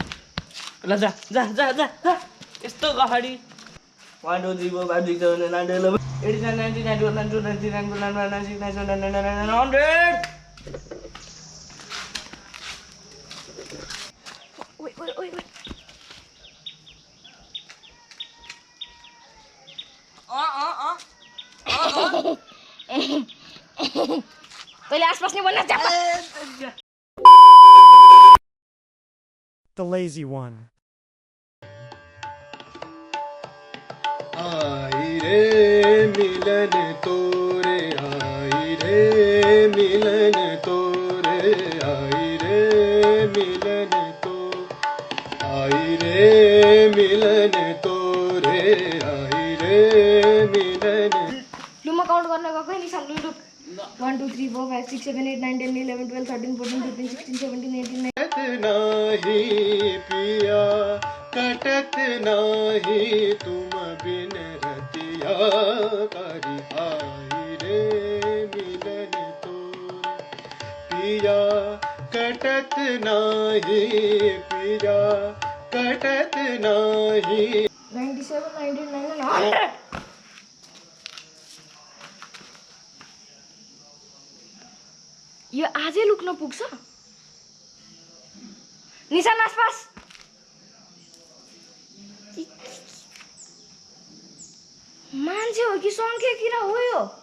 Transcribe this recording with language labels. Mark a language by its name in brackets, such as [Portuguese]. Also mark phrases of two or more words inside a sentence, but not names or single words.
[Nepali] ल जा जा जा जा यस्तो गफाडी 1 2 3 4 5 6 7 8 9 10 11 89 90 91 92 93 94 95 96 97 98 100 ओइ ओइ ओइ ओइ तैँले आसपास नै बन्ना जा. [English] The lazy one. [Hindi] आई रे मिलन तोरे आई रे मिलन तोरे आई रे मिलन तो आई रे मिलन तोरे आई रे मिलन. [Nepali] लु म काउन्ट गर्न गएको है निशान. लु लु 1 2 3 4 5 6 7 8 9 10 11 12 13 14 15 16 17 18 19 [Hindi] नाही पिया कटत नाही तुम बिन रतिया पियाकारी आई रे मिलन तोरे पिया कटत नाही पिया कटत नाही [English] 97, 99 and 100. [Nepali] यो आजै लुक्न पुग्छ निशान आसपास मान्छे हो कि सङ्ख्या किरा हो यो